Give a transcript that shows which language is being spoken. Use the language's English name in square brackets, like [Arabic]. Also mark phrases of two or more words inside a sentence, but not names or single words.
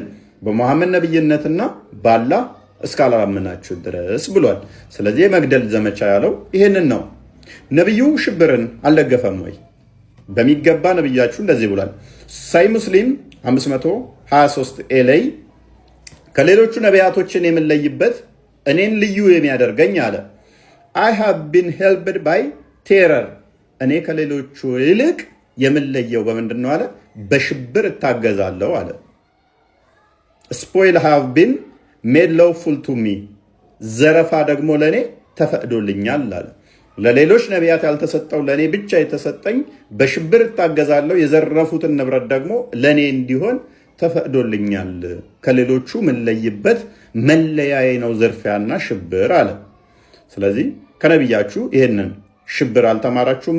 [Amharic] በሙሐመድ ነብይነትና በአላህ እስካላመናችሁ ድረስ ብሏል። ስለዚህ የመግደል ዘመቻ ያለው ይህንን ነው። ነብዩ ሽብርን አልደገፈም ወይ? በሚገባ ነብያችሁ እንደዚህ ብሏል። ሳሂህ ሙስሊም 523 ኤ ላይ ከሌሎቹ ነቢያቶችን የምንለይበት እኔን ልዩ የሚያደርገኝ አለ [English] I have been helped by terror [Amharic] እኔ ከሌሎቹ ይልቅ የምንለየው በምንድን ነው አለ? በሽብር እታገዛለሁ አለ። [English] spoil have been made lawful to me [Amharic] ዘረፋ ደግሞ ለእኔ ተፈቅዶልኛል አለ። ለሌሎች ነቢያት ያልተሰጠው ለእኔ ብቻ የተሰጠኝ በሽብር እታገዛለሁ፣ የዘረፉትን ንብረት ደግሞ ለእኔ እንዲሆን ተፈቅዶልኛል። ከሌሎቹ የምንለይበት መለያዬ ነው ዝርፊያና ሽብር አለ። ስለዚህ ከነቢያችሁ ይህንን ሽብር አልተማራችሁም?